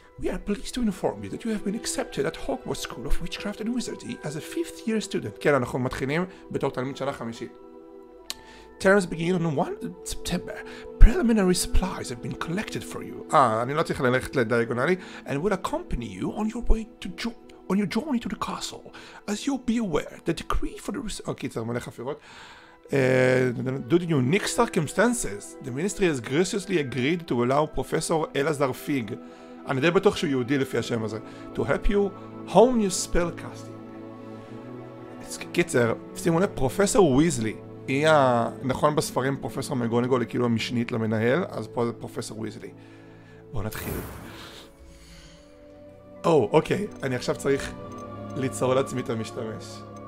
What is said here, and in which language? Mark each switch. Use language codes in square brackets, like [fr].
[en] We are pleased to inform you that you have been accepted at Hogwarts School of Witchcraft and Wizardry as a 5th year student. [he] כן, אנחנו מתחילים בתור תלמיד שנה חמישית. [en] Terms begin on 1 September. Preliminary supplies have been collected for you. [he] אני לא צריך ללכת לדיאגונלי. [en] And will accompany you on your way on your journey to the castle. As you'll be aware, the decree for the... [he] אוקיי, צריך מלא חפירות. [en] Due to unique circumstances, the ministry has graciously agreed to allow Professor אלעזר פיג, [he] אני די בטוח שהוא יהודי לפי השם הזה, [en] to help you hone your spell casting. [he] קיצר, שימו לב, פרופסור ויזלי, היא נכון בספרים פרופסור מגונגול היא כאילו המשנית למנהל, אז פה זה פרופסור ויזלי. בואו נתחיל. אוקיי, אני עכשיו צריך ליצור לעצמי את המשתמש.